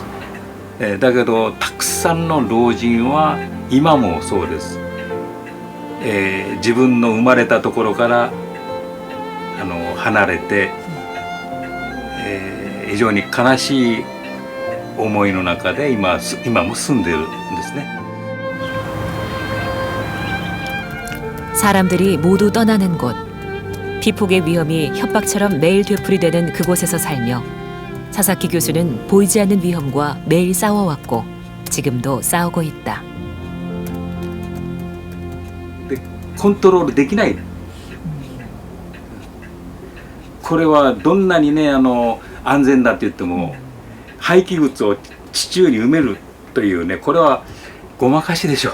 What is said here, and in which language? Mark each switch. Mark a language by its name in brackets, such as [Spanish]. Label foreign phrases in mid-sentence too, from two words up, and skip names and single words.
[Japanese] だけどたくさんの老人は今もそうです。自分の生まれたところから離れて、非常に悲しい思いの中で今も住んでるんですね。 [Korean] 사람들이 모두 떠나는 곳, 피폭의 위험이 협박처럼 매일 되풀이되는 그곳에서 살며 사사키 교수는 보이지 않는 위험과 매일 싸워왔고 지금도 싸우고 있다. [Japanese] でコントロールできない。これはどんなにね安全だって言っても廃棄物を地中に埋めるというね、これはごまかしでしょ。